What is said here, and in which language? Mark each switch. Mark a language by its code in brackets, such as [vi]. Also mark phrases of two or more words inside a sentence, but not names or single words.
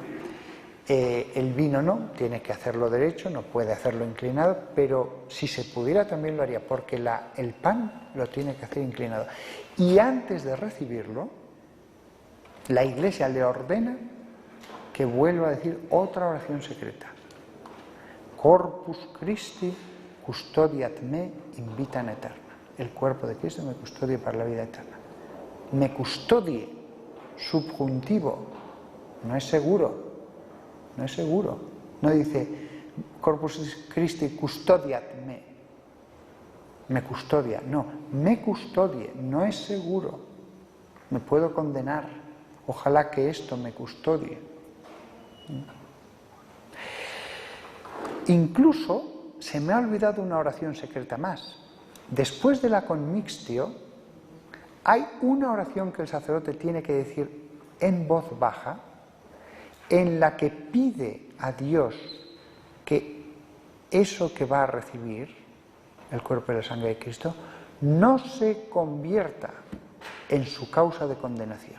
[es] El vino no, tiene que hacerlo derecho, no puede hacerlo inclinado, pero si se pudiera también lo haría, porque el pan lo tiene que hacer inclinado. Y antes de recibirlo, la Iglesia le ordena que vuelva a decir otra oración secreta. [la] Corpus Christi custodiat me in vitam aeterna. [es] El cuerpo de Cristo me custodia para la vida eterna. Me custodie, subjuntivo, no es seguro. No es seguro. No dice [la] Corpus Christi custodiat me [es] custodia. No, me custodie, no es seguro. Me puedo condenar. Ojalá que esto me custodie. Incluso se me ha olvidado una oración secreta más. Después de la conmixtio, hay una oración que el sacerdote tiene que decir en voz baja, en la que pide a Dios que eso que va a recibir, el cuerpo y la sangre de Cristo, no se convierta en su causa de condenación.